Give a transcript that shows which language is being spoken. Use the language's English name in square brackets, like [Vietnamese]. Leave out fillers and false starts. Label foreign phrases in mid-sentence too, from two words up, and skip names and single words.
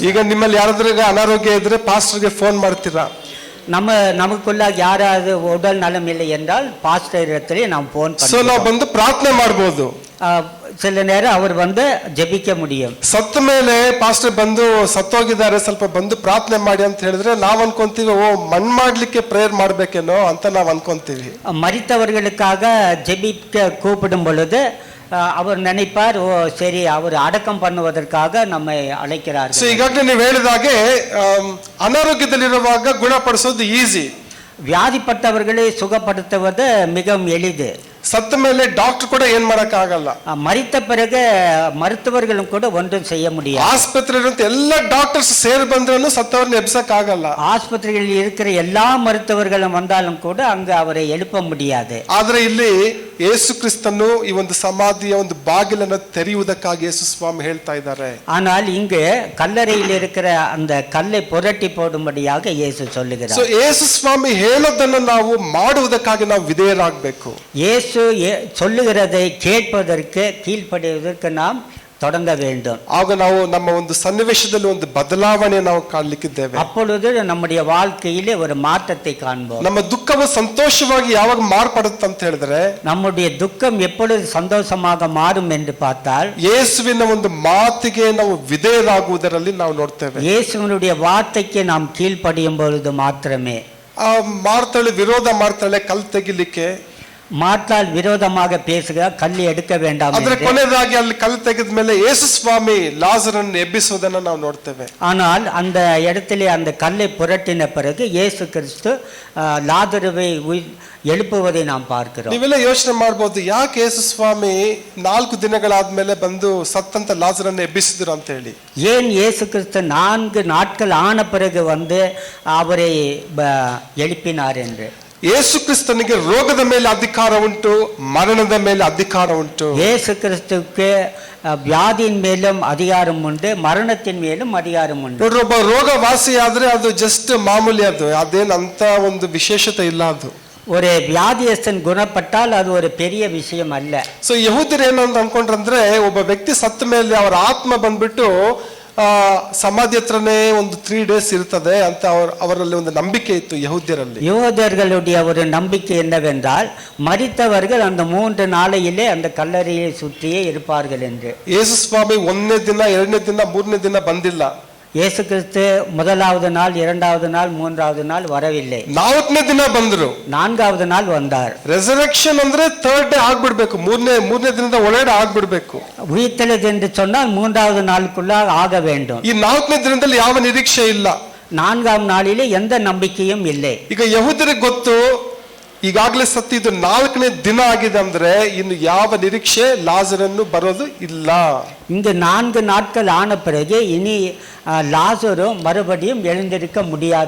[Kannada] ಈಗ ನಿಮ್ಮಲ್ಲಿ ಯಾರಾದ್ರೂ ಅನಾರೋಗ್ಯ ಇದ್ರೆ ಪಾಸ್ಟರ್ಗೆ ಫೋನ್ ಮಾಡ್ತೀರಾ? [Tamil] நமக்குள்ள யாராவது உடல் நலம் இல்லை என்றால் பாஸ்டர் இடத்திலே நாம் போன் [Kannada] ಸೊ ನಾವು ಬಂದು ಪ್ರಾರ್ಥನೆ ಮಾಡಬಹುದು. [Tamil] சில நேரம் அவர் வந்து ஜெபிக்க முடியும். [Kannada] ಸತ್ತ ಮೇಲೆ ಪಾಸ್ಟರ್ ಬಂದು ಸತ್ತೋಗಿದ್ದಾರೆ, ಸ್ವಲ್ಪ ಬಂದು ಪ್ರಾರ್ಥನೆ ಮಾಡಿ ಅಂತ ಹೇಳಿದ್ರೆ ನಾವ್ ಅನ್ಕೊಂತೀವಿ, ಓ ಮಣ್ ಮಾಡ್ಲಿಕ್ಕೆ ಪ್ರೇಯರ್ ಮಾಡ್ಬೇಕೇನೋ ಅಂತ ನಾವ್ ಅನ್ಕೊಂತೀವಿ. [Tamil] மரித்தவர்களுக்காக ஜெபிக்க கூப்பிடும் பொழுது அவர் நினைப்பார், ஓ சரி, அவர் அடக்கம் பண்ணுவதற்காக நம்மை அழைக்கிறார். [Kannada] ಸೊ ಈಗಾಗಲೇ ನೀವು ಹೇಳಿದಾಗೆ ಅನಾರೋಗ್ಯದಲ್ಲಿರುವಾಗ ಗುಣಪಡಿಸೋದು ಈಸಿ. [Tamil] வியாதிப்பட்டவர்களை சுகப்படுத்துவது மிகவும் எளிது. [Kannada] ಸತ್ತ ಮೇಲೆ ಡಾಕ್ಟರ್ ಕೂಡ ಏನ್ ಮಾಡಕ್ ಆಗಲ್ಲ. [Tamil] மரித்த பிறகு மருத்துவர்களும் கூட ஒன்றும் செய்ய முடியாது. [Kannada] ಆಸ್ಪತ್ರೆயிலிருந்து ಎಲ್ಲ ಡಾಕ್ಟರ್ಸ್ ಸೇರಿ ಬಂದ್ರೂ ಸತ್ತವರನ್ನ ಎಬ್ಸಕ್ ಆಗಲ್ಲ. [Tamil] ஆஸ்பத்திரிகளில் இருக்கிற எல்லா மருத்துவர்களும் வந்தாலும் கூட அங்கு அவரை எழுப்ப முடியாது. [Kannada] ಆದ್ರೆ ಇಲ್ಲಿ ಯೇಸು ಕ್ರಿಸ್ತನು ಈ ಒಂದು ಸಮಾಧಿಯ ಒಂದು ಬಾಗಿಲನ್ನು ತೆರೆಯುವುದಕ್ಕಾಗಿ ಯೇಸು ಸ್ವಾಮಿ ಹೇಳ್ತಾ ಇದ್ದಾರೆ. [Tamil] ஆனால் இங்கு கல்லறையில் இருக்கிற அந்த கல்லை புரட்டி போடும்படியாக இயேசு சொல்லுகிறார். [Kannada] ಸೊ ಯೇಸು ಸ್ವಾಮಿ ಹೇಳೋದನ್ನು ನಾವು ಮಾಡುವುದಕ್ಕಾಗಿ ನಾವು ವಿಧೇಯರಾಗಬೇಕು. [Tamil] இயேசு சொல்லுகிறதை கேட்பதற்கு கீழ்ப்படிவதற்கு நாம் தொடங்க வேண்டும். [Kannada] ಆಗ ನಾವು ನಮ್ಮ ಒಂದು ಸನ್ನಿವೇಶದಲ್ಲಿ ಒಂದು ಬದಲಾವಣೆ ನಾವು ಕಾಣಲಿಕ್ಕಿದ್ದೇವೆ. [Tamil] அப்பொழுது நம்முடைய வாழ்க்கையிலே ஒரு மாற்றத்தை காண்போம். [Kannada] ನಮ್ಮ ದುಃಖವು ಸಂತೋಷವಾಗಿ ಯಾವಾಗ ಮಾರ್ಪಡುತ್ತೆ ಅಂತ ಹೇಳಿದ್ರೆ, [Tamil] நம்முடைய துக்கம் எப்பொழுது சந்தோஷமாக மாறும் என்று பார்த்தால், [Kannada] ಯೇಸುವಿನ ಒಂದು ಮಾತಿಗೆ ನಾವು ವಿಧೇಯರಾಗುವುದರಲ್ಲಿ ನಾವು ನೋಡ್ತೇವೆ. [Tamil] இயேசுவினுடைய வார்த்தைக்கு நாம் கீழ்ப்படியும் பொழுது மாத்திரமே. [Kannada] ಆ ಮಾರ್ತಾಳೆ ವಿರೋಧ ಮಾಡ್ತಾಳೆ ಕಲ್ ತೆಗಿಲಿಕ್ಕೆ, [Tamil] மாற்றால் விரோதமாக பேசுகிறார், கல் எடுக்க வேண்டாம் [Kannada] ಆದ್ರೆ [Tamil] என்று. [Kannada] ಕೊನೆಯದಾಗಿ ಅಲ್ಲಿ ಕಲ್ಲು ತೆಗೆದ ಮೇಲೆ ಯೇಸು ಸ್ವಾಮಿ ಲಾಜರನ್ನು ಎಬ್ಬಿಸುವುದನ್ನು ನಾವು ನೋಡ್ತೇವೆ. [Tamil] ஆனால் அந்த இடத்திலே அந்த கல்லை புரட்டின பிறகு இயேசு கிறிஸ்து லாசருவை எழுப்புவதை நாம் பார்க்கிறோம். [Kannada] ನೀವೆಲ್ಲ ಯೋಚನೆ ಮಾಡಬಹುದು, ಯಾಕೆ ಯೇಸು ಸ್ವಾಮಿ 4 ದಿನಗಳಾದ್ಮೇಲೆ ಬಂದು ಸತ್ತಂತ ಲಾಜರನ್ನು ಎಬ್ಬಿಸಿದ್ರು ಅಂತ ಹೇಳಿ. [Tamil] ஏன் இயேசு கிறிஸ்து 4 நாட்கள் ஆன பிறகு வந்து அவரை எழுப்பினார் என்று. [Kannada] ಯೇಸು ಕ್ರಿಸ್ತನಿಗೆ ರೋಗದ ಮೇಲೆ ಅಧಿಕಾರ ಉಂಟು, ಮರಣದ ಮೇಲೆ ಅಧಿಕಾರ ಉಂಟು. [Tamil] இயேசு கிறிஸ்துவுக்கு வியாதியின் மேலும் அதிகாரம் உண்டு, மரணத்தின் மேலும் அதிகாரம் ಉಂಟು. [Kannada] ನೋಡ್ರಿ, ಒಬ್ಬ ರೋಗ ವಾಸಿ ಆದ್ರೆ ಅದು ಜಸ್ಟ್ ಮಾಮೂಲಿ, ಅದೇನ್ ಅಂತ ಒಂದು ವಿಶೇಷತೆ ಇಲ್ಲ. ಅದು [Tamil] ஒரு வியாதியஸ்தன் குணப்பட்டால் அது ஒரு பெரிய விஷயம் அல்ல. [Kannada] ಸೊ ಯಹೂದ್ಯರು ಏನಂತ ಅನ್ಕೊಂಡ್ರಂದ್ರೆ, ಒಬ್ಬ ವ್ಯಕ್ತಿ ಸತ್ತ ಮೇಲೆ ಅವರ ಆತ್ಮ ಬಂದ್ಬಿಟ್ಟು ಸಮಾಧಿ ಹತ್ರನೇ ಒಂದು 3 days ಇರ್ತದೆ ಅಂತ ಅವರಲ್ಲಿ ಒಂದು ನಂಬಿಕೆ ಇತ್ತು ಯಹೂದ್ಯರಲ್ಲಿ. [Tamil] யூதர்களுடைய ஒரு நம்பிக்கை என்னவென்றால், மரித்தவர்கள் அந்த 3 நாளையிலே அந்த கல்லறையை சுற்றியே இருப்பார்கள் என்று. [Kannada] ಯೇಸು ಸ್ವಾಮಿ 1ನೇ ದಿನ 2ನೇ ದಿನ 3ನೇ ದಿನ ಬಂದಿಲ್ಲ. [Tamil] இயேசு கிறிஸ்து முதலாவது நாள், 2வது நாள், 3வது நாள் வரவில்லை. [Kannada] 4ನೇ ದಿನ ಬಂದ್ರು, [Tamil] 4வது ನಾள் வந்தார். [Kannada] ರೆಸರೆಕ್ಷನ್ ಅಂದ್ರೆ 3rd ಡೇ ಆಗ್ಬಿಡ್ಬೇಕು, ಮೂರನೇ ದಿನದ ಒಳಗಡೆ ಆಗ್ಬಿಡ್ಬೇಕು. [Tamil] உயிர்த்தெழுது என்று சொன்னால் 3வது நாளுக்குள்ள ಆಗ வேண்டும். [Kannada] ಈ 4ನೇ ದಿನದಲ್ಲಿ ಯಾವ ನಿರೀಕ್ಷೆ ಇಲ್ಲ. [Tamil] 4ஆம் நாளிலே எந்த நம்பிக்கையும் இல்லை. [Kannada] ಈಗ ಯಹೂದ್ಯರಿಗೆ ಗೊತ್ತು, ಈಗಾಗಲೇ ಸತ್ತಿದ್ದು 4ನೇ ದಿನ ಆಗಿದೆ ಅಂದ್ರೆ ಇನ್ನು ಯಾವ ನಿರೀಕ್ಷೆ ಲಾಜರನ್ನು ಬರೋದು ಇಲ್ಲ. [Tamil] இங்கு 4 நாட்கள் ஆன பிறகு இனி லாசரு மறுபடியும் எழுந்திருக்க முடியாது.